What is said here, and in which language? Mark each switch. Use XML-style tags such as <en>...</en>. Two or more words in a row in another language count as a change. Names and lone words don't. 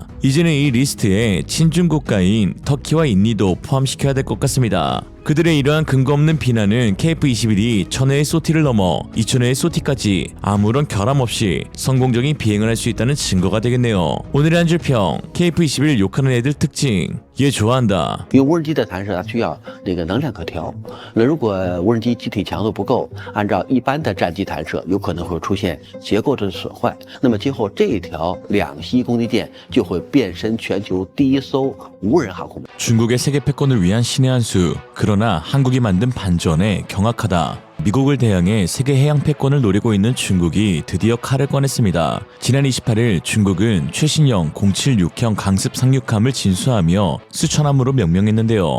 <ko>이제는 이 리스트에 친중 국가인 터키와 인도도 포함시켜야 될 것 같습니다. 그들의 이러한 근거 없는 비난은 KF-21이 1000회의 소티를 넘어 2000회의 소티까지 아무런 결함 없이 성공적인 비행을 할 수 있다는 증거가 되겠네요. 오늘의 한 줄 평, KF-21 욕하는 애들 특징, 얘 좋아한다.</ko> <zh>因为无人机的弹射它需要这个能量可调，那如果无人机机体强度不够，按照一般的战机弹射，有可能会出现结构的损坏。那么今后这一条两栖攻击舰就会变身全球第一艘无人航空母舰。</zh> <ko>중국의 세계 패권을 위한 신의 한 수, 그러나 한국이 만든 반전에 경악하다. 미국을 대항해 세계 해양 패권을 노리고 있는 중국이 드디어 칼을 꺼냈습니다. 지난 28일 중국은 최신형 076형 강습 상륙함을 진수하며 수천함으로 명명했는데요.</ko>